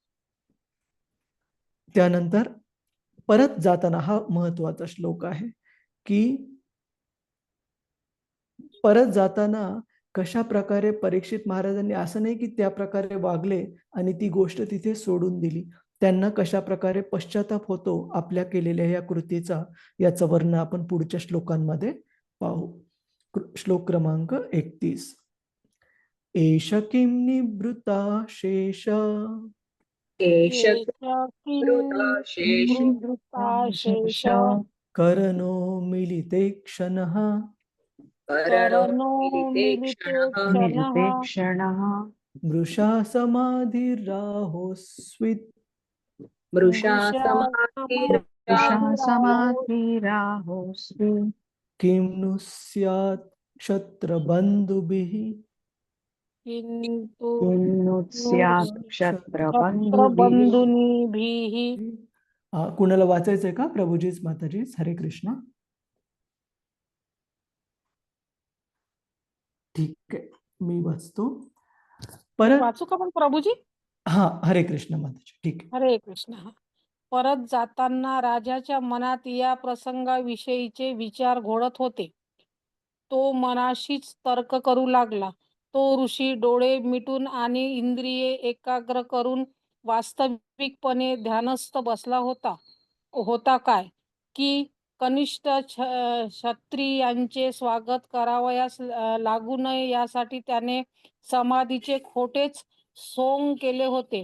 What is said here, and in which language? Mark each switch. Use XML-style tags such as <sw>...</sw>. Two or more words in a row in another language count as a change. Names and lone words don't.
<mr>त्यानंतर परत जाताना, हा महत्वाचा श्लोक आहे की परत जाताना कशा प्रकारे परीक्षित महाराजांनी असं नाही की त्या प्रकारे वागले आणि ती गोष्ट तिथे सोडून दिली. त्यांना कशा प्रकारे पश्चाताप होतो आपल्या केलेल्या या कृतीचा, याचं वर्णन आपण पुढच्या श्लोकांमध्ये पाहू. श्लोक क्रमांक 31.</mr> <sa>एष किं निवृत्ता शेष एष शेष शेष कर्णो मिलिते क्षणः करणो मिलिते मिलिते क्षणः मिलिते क्षणः मृषा समाधिराहोस्वित् मृषा मृषा समाधिराहो समाधिराहोस्मि किं नु स्यात् क्षत्रबन्धुभिः किंतु किन्नु स्यात् क्षत्रबन्धुभिः बंधुनिभिः</sa> <mr>कुणाला वाचायचंय का? प्रभुजीच, माताजीच, हरे कृष्ण. ठीक आहे, मी वाचतो. परत वाचू का पण प्रभूजी? हा, हरे कृष्ण माताजी. ठीक आहे. हरे कृष्ण. परत जाताना राजाच्या मनात या प्रसंगाविषयीचे विचार घोळत होते. तो मनाशीच तर्क करू लागला. तो ऋषी डोळे मिटून आणि इंद्रिये एकाग्र करून वास्तविकपणे ध्यानस्थ बसला होता काय की कनिष्ठ क्षत्रियांचे स्वागत करावयास लागू नये यासाठी त्याने समाधीचे खोटेच सोंग केले होते.</mr>